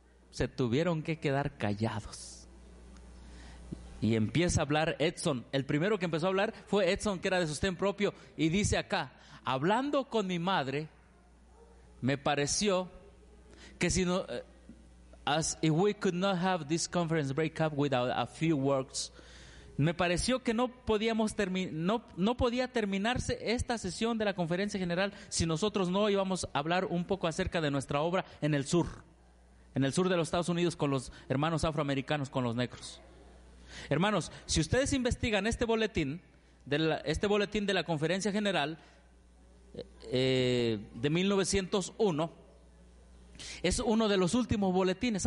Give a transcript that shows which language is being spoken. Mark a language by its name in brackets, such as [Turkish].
[Spanish] Se tuvieron que quedar callados. Y empieza a hablar Edson. El primero que empezó a hablar fue Edson, que era de sostén propio. Y dice acá, hablando con mi madre, me pareció que si no... [English] As if we could not have this conference breakup without a few words. [Spanish] Me pareció que no podía terminarse esta sesión de la conferencia general si nosotros no íbamos a hablar un poco acerca de nuestra obra en el sur de los Estados Unidos con los hermanos afroamericanos, con los negros. Hermanos, si ustedes investigan este boletín de la conferencia general de 1901, es uno de los últimos boletines.